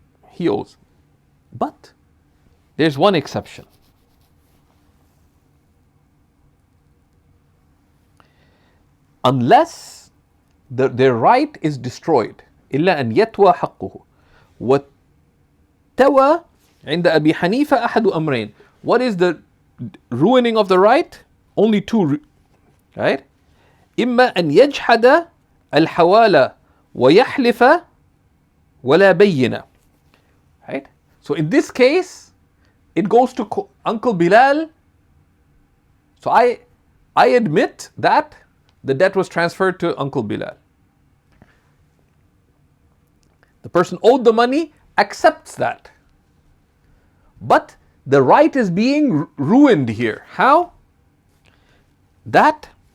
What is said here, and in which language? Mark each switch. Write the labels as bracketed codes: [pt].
[en] He owes. But there's one exception. Unless their right is destroyed. [ar] إلا أن يتوى حقه. والتوى عند أبي حنيفة أحد أمرين. [en] What is the ruining of the right? Only two, right? [ar] إما أن يجحد الحوالة ويحلف ولا بينة. [en] Right? So in this case, it goes to Uncle Bilal. So I admit that the debt was transferred to Uncle Bilal. The person owed the money, accepts that. But the right is being ruined here. How? That